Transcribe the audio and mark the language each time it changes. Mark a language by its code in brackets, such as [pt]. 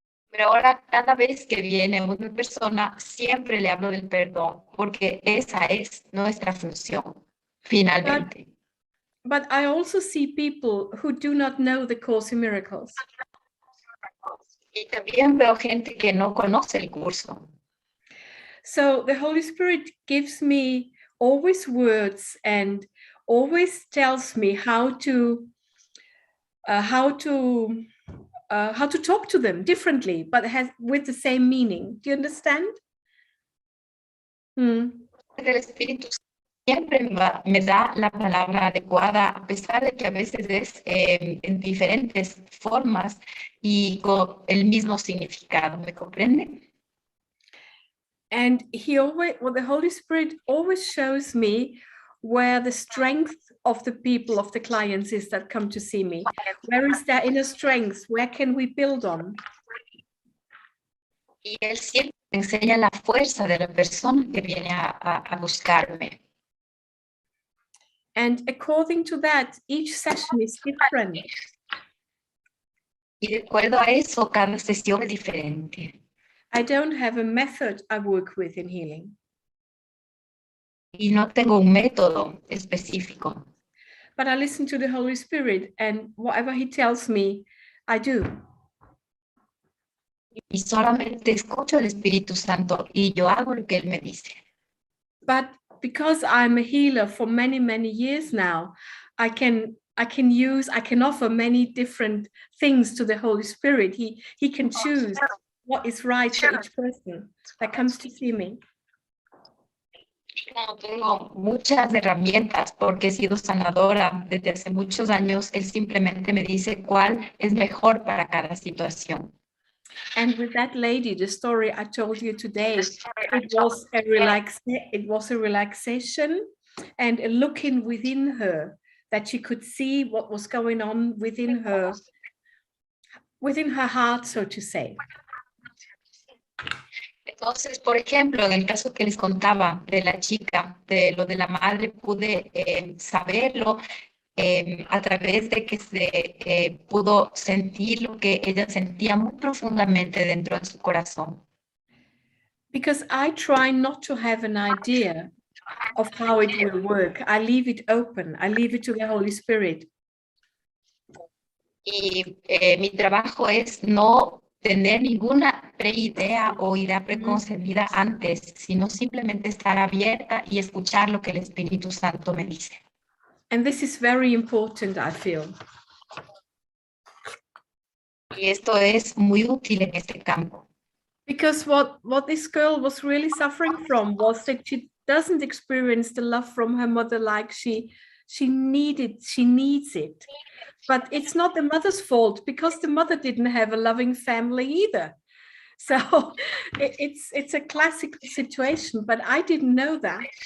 [es] Pero ahora cada vez que viene una persona, siempre le hablo del perdón, porque esa es nuestra función, finalmente. [en] But I also see people who do not know the Course in Miracles. [es] Y también veo gente que no conoce el curso. [en] So the Holy Spirit gives me always words and always tells me how to talk to them differently, but with the same meaning. Do you understand? [es] El Espíritu siempre me da la palabra adecuada, a pesar de que a veces es en diferentes formas y con el mismo significado, ¿me comprende? [en] And the Holy Spirit always shows me where the strength of the people, of the clients is that come to see me. Where is their inner strength? Where can we build on? [es] Y Él siempre enseña la fuerza de la persona que viene a buscarme. [en] And according to that, each session is different. [es] Y de acuerdo a eso, cada sesión es diferente. [en] I don't have a method I work with in healing. [es] Y no tengo un método específico. [en] But I listen to the Holy Spirit, and whatever He tells me, I do. [es] Y solamente escucho al Espíritu Santo y yo hago lo que Él me dice. [en] But because I'm a healer for many, many years now, I can offer many different things to the Holy Spirit. He can choose what is right for each person that comes to see me. [es] Como tengo muchas herramientas porque he sido sanadora desde hace muchos años, Él simplemente me dice cuál es mejor para cada situación. [en] And with that lady, the story I told you today, it was a relaxation and a looking within her, that she could see what was going on within her heart, so to say. [es] Entonces, por ejemplo, en el caso que les contaba de la chica, de lo de la madre, pude saberlo a través de que se pudo sentir lo que ella sentía muy profundamente dentro de su corazón. [en] Because I try not to have an idea of how it will work. I leave it open. I leave it to the Holy Spirit. [es] Y mi trabajo es no tener ninguna preidea o idea preconcebida antes, sino simplemente estar abierta y escuchar lo que el Espíritu Santo me dice. [en] And this is very important, I feel. [es] Y esto es muy útil en este campo. [en] Because what this girl was really suffering from was that she doesn't experience the love from her mother like she needs it. But it's not the mother's fault, because the mother didn't have a loving family either. So it's a classic situation, but I didn't know that.